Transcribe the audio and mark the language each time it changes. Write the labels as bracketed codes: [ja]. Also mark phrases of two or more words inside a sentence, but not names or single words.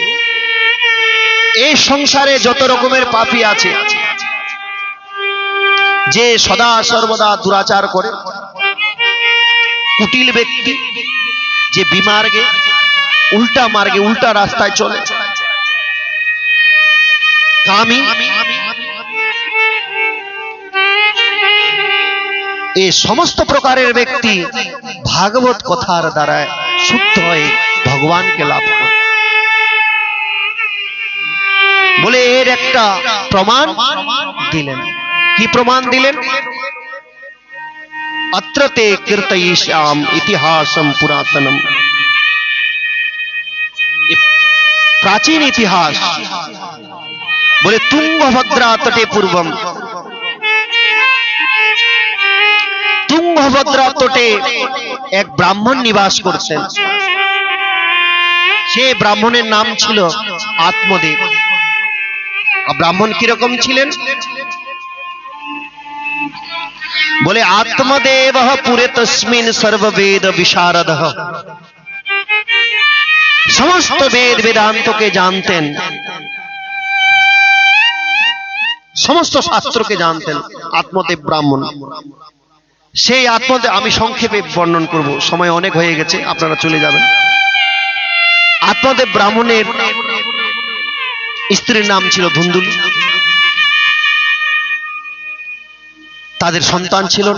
[bn] এই সংসারে যত রকমের পাপী আছে, যে সদা সর্বদা দুরাচার করে, কুটিল ব্যক্তি, যে বিমার্গে উল্টা মার্গে উল্টা রাস্তায় চলে, কামী, এই সমস্ত প্রকারের ব্যক্তি ভাগবত কথার দ্বারা শুদ্ধ হয়ে ভগবানকে লাভ করে। বলে এর একটা প্রমাণ দিলেন। কি প্রমাণ দিলেন? [sa] अत्र ते कीर्तयिष्याम इतिहासम पुरातनम। [bn] প্রাচীন ইতিহাস বলে [sa] तुंगभद्रा तटे पूर्वम। तुंगभद्रा तटे [bn] এক ব্রাহ্মণ নিবাস করতেন। সেই ব্রাহ্মণের নাম ছিল আত্মদেব। ব্রাহ্মণ কিরকম ছিলেন? [sa] बोले आत्मदेव पुरे तस्मिन सर्ववेद विशारद। [bn] সমস্ত বেদ বেদান্ত কে জানতেন, সমস্ত শাস্ত্র কে জানতেন আত্মদেব ব্রাহ্মণ। সেই আত্মদেব, আমি সংক্ষেপে বর্ণন করব, সময় অনেক হয়ে গেছে, আপনারা চলে যাবেন। আত্মদেব ব্রাহ্মণের স্ত্রীর নাম ছিল ধুন্দুলি। তাদের সন্তান ছিল না।